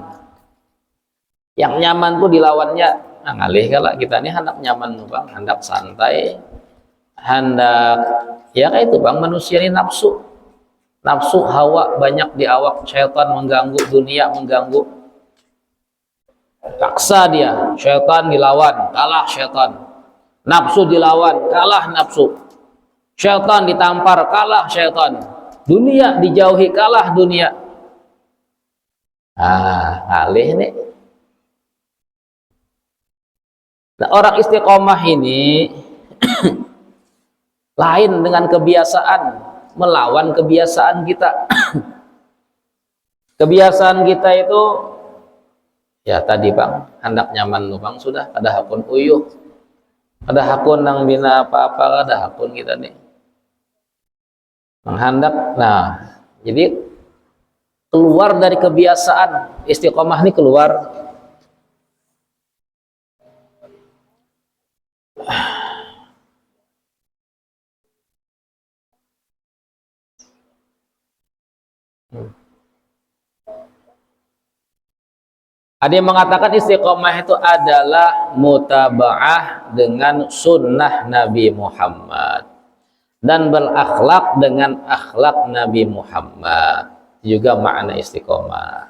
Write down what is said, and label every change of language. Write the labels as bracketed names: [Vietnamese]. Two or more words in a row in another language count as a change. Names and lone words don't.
[Banjar] Yang nyaman tuh dilawannya. Nah, ngalih kalau kita ini hendak nyaman Bang, hendak santai, hendak ya kayak itu Bang, manusia ini nafsu. [Indonesian] Nafsu hawa banyak di awak, syaitan mengganggu, dunia mengganggu. Paksa dia, syaitan dilawan, kalah syaitan. Nafsu dilawan, kalah nafsu. Syaitan ditampar, kalah syaitan. Dunia dijauhi, kalah dunia. [Banjar] Alih nih. [Indonesian] Nah, orang istiqomah ini lain dengan kebiasaan, melawan kebiasaan kita. [Banjar] Kebiasaan kita itu ya tadi Bang, hendak nyaman lu Bang, sudah ada hakun uyuh. Ada hakun nang bina apa-apa, ada hakun kita nih. Menghendak, [Indonesian] nah jadi keluar dari kebiasaan istiqomah ini keluar. Ada yang mengatakan istiqomah itu adalah mutaba'ah dengan sunnah Nabi Muhammad dan berakhlak dengan akhlak Nabi Muhammad, juga makna istiqomah.